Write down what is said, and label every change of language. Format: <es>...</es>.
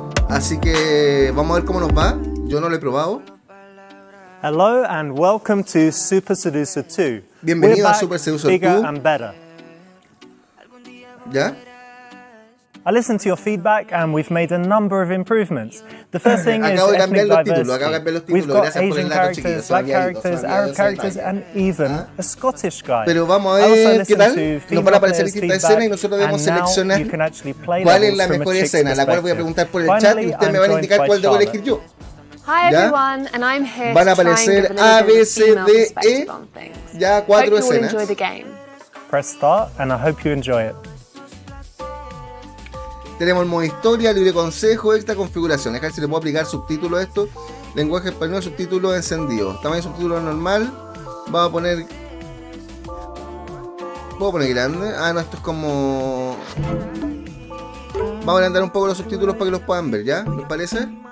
<es>Así que vamos a ver cómo nos va. Yo no lo he probado.</es> <en>Hello and welcome to Super Seducer 2.</en> <es>Bienvenido a Super Seducer 2. ¿Ya?</es> <en>I listened to your feedback and we've made a number of improvements. The first thing is ethnic diversity. We've got Asian characters, black characters, Arab characters and even a Scottish guy.</en> <es>Pero vamos a ver qué tal. Nos van a aparecer distintas escenas y nosotros debemos seleccionar cuál es la mejor escena, la cual voy a preguntar por el chat y ustedes me van a indicar cuál debo elegir yo.</es> <en>Hi everyone, and I'm here</en> <es>van a aparecer A, B, C, D, E, ya 4 escenas.</es> <en>Press start and I hope you enjoy it.</en> <es>Tenemos el modo historia, libre consejo, esta configuración. Dejar si le puedo aplicar subtítulos a esto. Lenguaje español, subtítulos encendidos. Tamaño de subtítulos normal. Vamos a poner... ¿Puedo poner grande? Ah, no, esto es como... Vamos a agrandar un poco los subtítulos para que los puedan ver, ¿ya? ¿Les parece?</es>